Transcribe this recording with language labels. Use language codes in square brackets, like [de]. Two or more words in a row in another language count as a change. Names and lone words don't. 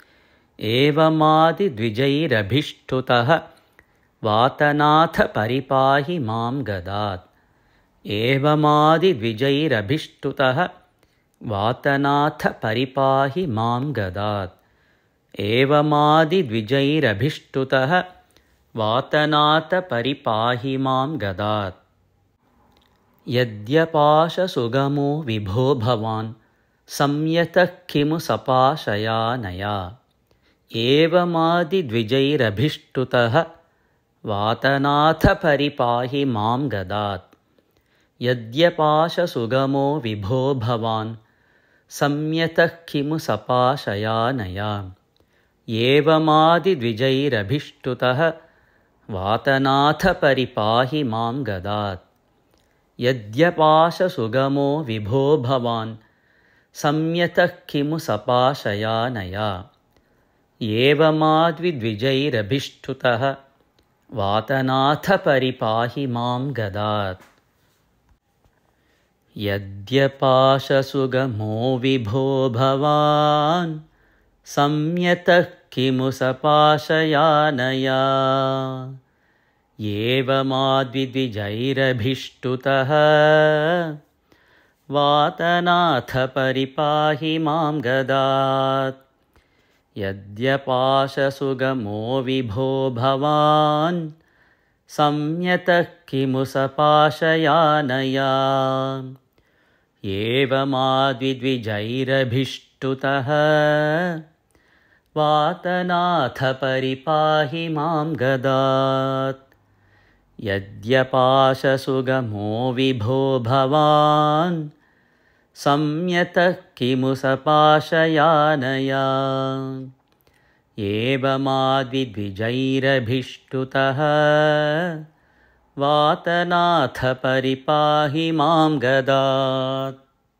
[sa] एवमादि द्विजैरभिष्टुतः वातनाथ परिपाहि मां गदात् एवमादि द्विजैरभिष्टुतः वातनाथ परिपाहि मां गदात् एवमादि द्विजैरभिष्टुतः वातनाथ परिपाहि मां गदात् यद्यपाश सुगमो विभो भवान् संयतः किमु सपाशयानया एवमादि द्विजैरभिष्टुतः वातनाथ परिपाहि मां गदात् यद्यपाश सुगमो विभो भवान् संयतः किमु सपाशयानया एवमादि द्विजैरभिष्टुतः वातनाथ परिपाहि मां गदात् यद्यपाश सुगमो विभो भवान् संयतः किमु सपाशयानया एवमादि द्विजैरभिष्टुतः वातनाथ परिपाहि मां गदात् यद्यपाश सुगमो विभो भवान् संयतः किमु सपाशयानया एवमादि द्विजैरभिष्टुतः वातनाथ परिपाहि मां गदात् यद्यपाश सुगमो विभो भवान् संयतः किमु सपाशयानया एवमादि द्विजैरभिष्टुतः वातनाथ परिपाहि मां गदात् यद्यपाश सुगमो विभो भवान् संयतः किमु सपाशयानया एवमाद्विद्विजैरभीष्टुतः वातनाथ परिपाहि मां गदात्।